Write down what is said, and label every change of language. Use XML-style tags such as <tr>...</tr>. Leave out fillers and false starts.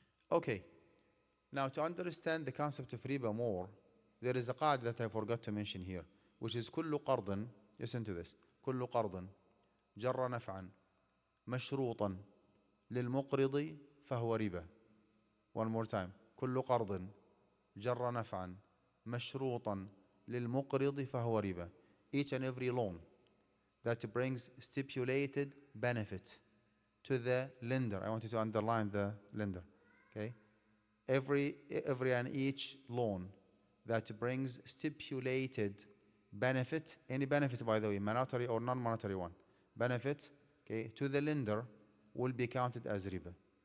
<en>Okay. Now to understand the concept of riba more, there is a qa'id that I forgot to mention here, which is</en> <ar>كل قرض,</ar> <en>listen to this,</en> <ar>كل قرض جر نفعا مشروطا للمقرض فهو ربا.</ar> <en>One more time.</en> <ar>كل قرض جر نفعا مشروطا للمقرض فهو ربا.</ar> <en>Each and every loan that brings stipulated benefit to the lender. I want you to underline the lender. Okay? Every and each loan that brings stipulated benefit, any benefit by the way, monetary or non-monetary one, benefit, okay, to the lender will be counted as riba.</en>